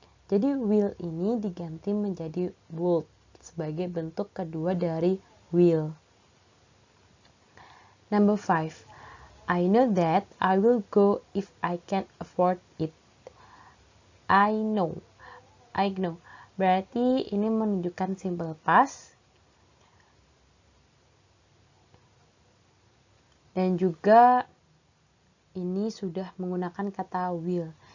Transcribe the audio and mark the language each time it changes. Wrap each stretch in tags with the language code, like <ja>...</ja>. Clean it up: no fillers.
<id>Jadi will ini diganti menjadi would sebagai bentuk kedua dari will.</id> <en>Number 5. I know that I will go if I can afford it. I know.</en> <id>Berarti ini menunjukkan simple past. Dan juga ini sudah menggunakan kata will.</id>